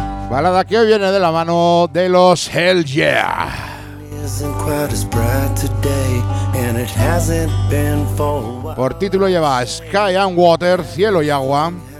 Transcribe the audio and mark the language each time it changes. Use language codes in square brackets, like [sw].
[es] Balada que hoy viene de la mano de los Hell Yeah. [en] Isn't quite as bright today, and it hasn't been for a while. [es] Por título lleva Sky and Water, cielo y agua.